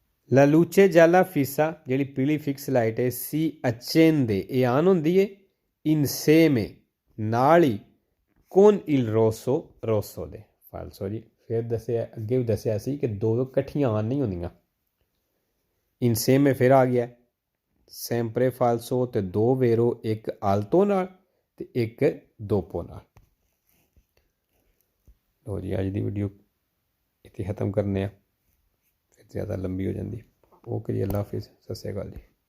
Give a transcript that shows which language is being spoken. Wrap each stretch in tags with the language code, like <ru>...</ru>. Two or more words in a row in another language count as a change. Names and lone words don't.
<it>La luce gialla fissa</it> <pa>ਜਿਹੜੀ ਪੀਲੀ</pa> <en>fix light</en> <pa>ਹੈ ਸੀ accende ਇਹ ਆਨ ਹੁੰਦੀ ਹੈ insieme ਨਾਲ ਹੀ</pa> <it>con il rosso</it> <pa>rosso ਦੇ ਫਾਲਸੋ ਜੀ ਫਿਰ ਦੱਸਿਆ ਅੱਗੇ ਵੀ ਦੱਸਿਆ ਸੀ ਕਿ ਦੋ ਇਕੱਠੀਆਂ ਆਨ ਨਹੀਂ ਹੁੰਦੀਆਂ insieme ਫਿਰ ਆ ਗਿਆ</pa> <it>sempre falso</it> <pa>ਤੇ ਦੋ vero ਇੱਕ alto ਨਾਲ ਤੇ ਇੱਕ dopo ਨਾਲ ਲੋ ਜੀ ਅੱਜ ਦੀ ਵੀਡੀਓ ਇੱਥੇ ਖ਼ਤਮ ਕਰਨੇ ਆ ਫਿਰ ਜ਼ਿਆਦਾ ਲੰਬੀ ਹੋ ਜਾਂਦੀ ਓਕੇ ਜੀ ਅੱਲਾ ਹਾਫਿਜ਼ ਸਤਿ ਸ਼੍ਰੀ ਅਕਾਲ ਜੀ</pa>